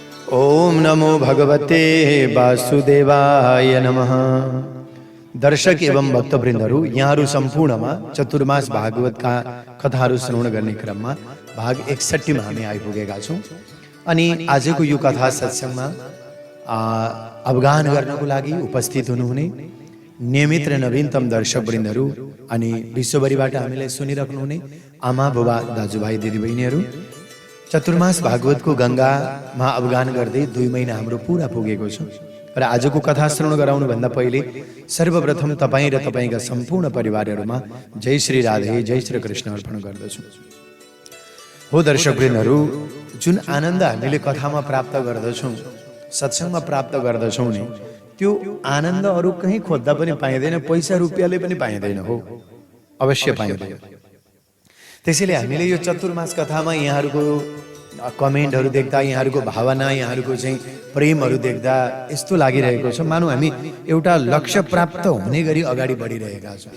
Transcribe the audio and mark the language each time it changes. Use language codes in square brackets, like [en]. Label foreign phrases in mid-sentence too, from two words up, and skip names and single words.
[sa] ओम नमो भगवते वासुदेवाय नमः। [ne] दर्शक एवं भक्तवृन्दहरू, यहाँहरू सम्पूर्णमा चतुर्मास भागवतका कथाहरू श्रवण गर्ने क्रममा भाग 61 मा हामी आइपुगेका छौं। अनि आजको यो कथा सत्संगमा अवगाहन गर्नको लागि उपस्थित हुनुहुने नियमित र नवीनतम दर्शकवृन्दहरू अनि विश्वभरिबाट हामीलाई सुनिराख्नुहुने आमा बुबा दाजुभाइ दिदीबहिनीहरू, चतुर्मास भागवतको गंगामा अवगाहन गर्दै 2 महिना हाम्रो पूरा पुगेको छ र आजको कथा श्रवण गराउनु भन्दा पहिले सर्वप्रथम तपाईं र तपाईंका सम्पूर्ण परिवारहरुमा जय श्री राधे जय श्री कृष्ण अर्पण गर्दछु। हो दर्शकवृन्दहरू, जुन आनन्द हामीले कथामा प्राप्त गर्दछौं, सत्संगमा प्राप्त गर्दछौं नि, त्यो आनन्द अरु कहीं खोज्दा पनि पाइदैन, पैसा रुपैयाँले पनि पाइदैन। हो, अवश्य पाइदैन। त्यसैले हामीले यो चतुर्मास कथामा यहाँहरूको कमेन्टहरू देख्दा, यहाँहरूको भावना, यहाँहरूको चाहिँ प्रेमहरू देख्दा यस्तो लागिरहेको छ मानौ हामी एउटा लक्ष्य प्राप्त हुने गरी अगाडि बढिरहेका छौं।